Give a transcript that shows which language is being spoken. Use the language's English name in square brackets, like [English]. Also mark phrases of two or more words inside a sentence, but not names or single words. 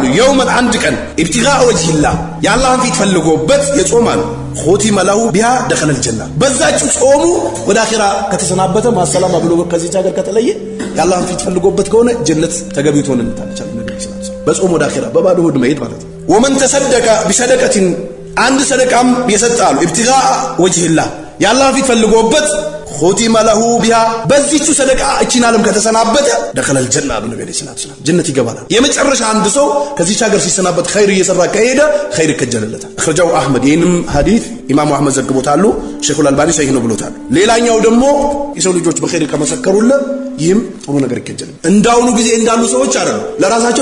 [Amharic] የውመን አንድ ቀን [Arabic] ابتغاء وجه الله [Amharic] የአላህን ፊት ፈልጎበት የጾማሉ [Arabic] ختم له بها دخل الجنة፣ [Amharic] በዛች ጾሙ ወደ አኺራ ከተሰናበተ ማሰላማ ብሎ ከዚህ ሀገር ከተለየ የአላህን ፊት ፈልጎበት ከሆነ ጀነት ተገቢቶ ነው እንታለቻለ ነብዩ [Arabic] صلى الله عليه وسلم። [Amharic] በጾም ወደ አኺራ በባዶ ሆድ መሄድ ማለት ነው። [Arabic] ومن تصدق بصدقة [Amharic] አንድ ሰደቃም የሰጣሉ [Arabic] ابتغاء وجه الله [Amharic] የአላህን ፊት ፈልጎበት [Arabic] ختم له بها [Amharic] በዚቹ ሰደቃ እቺን ዓለም ከተሰናበተ [Arabic] دخل الجنة [Amharic] አሉ ነብዩ [Arabic] صلى الله عليه وسلم [Amharic] ጀነት ይገባል። የመጨረሻ አንድ ሰው ከዚች ሀገር ሲሰናበት ኸይር እየሰራ ከሄደ ኸይር ይከጀለለታል። አخرجው አህመድ ይህንም ሐዲስ ኢማሙ አህመድ ዘግቦታል። ሼኹል አልባኒ ሰሂህ ነው ብሎታል። ሌላኛው ደግሞ የሰው ልጆች በኸይር ከመሰከሩለት ይህም ጥሩ ነገር ይከጀል። እንዳውኑ ጊዜ እንዳሉ ሰዎች አይደሉ። ለራሳቸው